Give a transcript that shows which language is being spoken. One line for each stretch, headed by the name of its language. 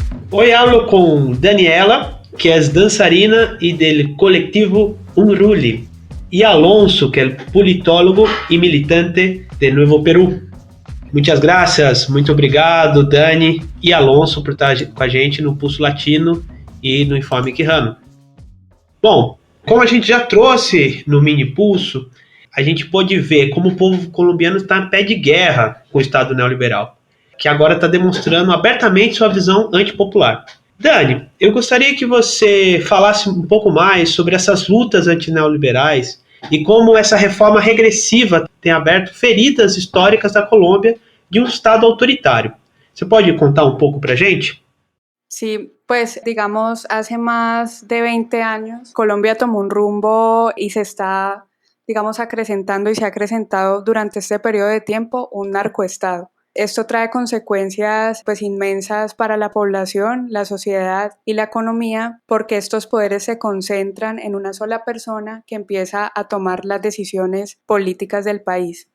Spanish: Hoy hablo con Daniela, que es danzarina y del colectivo Unruly, y Alonso, que es politólogo y militante de Nuevo Perú.
Portuguese: Muitas graças, muito obrigado, Dani e Alonso, por estar com a gente no Pulso Latino e no Informe Quijano. Bom, como a gente já trouxe no Mini Pulso, a gente pôde ver como o povo colombiano está em pé de guerra com o Estado neoliberal, que agora está demonstrando abertamente sua visão antipopular. Dani, eu gostaria que você falasse um pouco mais sobre essas lutas antineoliberais e como essa reforma regressiva tem aberto feridas históricas da Colômbia de um Estado autoritário. Você pode contar um pouco para a gente?
Spanish: Sí, pues digamos, hace más de 20 años Colombia tomó un rumbo y se está, digamos, acrecentando y se ha acrecentado durante este periodo de tiempo un narcoestado. Esto trae consecuencias pues inmensas para la población, la sociedad y la economía porque estos poderes se concentran en una sola persona que empieza a tomar las decisiones políticas del país.